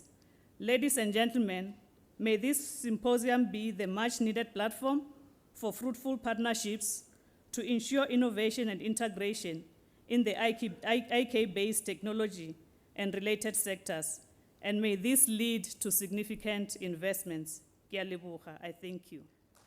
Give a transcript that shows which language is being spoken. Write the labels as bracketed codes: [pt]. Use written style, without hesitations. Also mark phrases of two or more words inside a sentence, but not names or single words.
[en] Ladies and gentlemen, may this symposium be the much-needed platform for fruitful partnerships to ensure innovation and integration in the IK-based technology and related sectors, and may this lead to significant investments. [tn] Ke a leboga. [en] I thank you.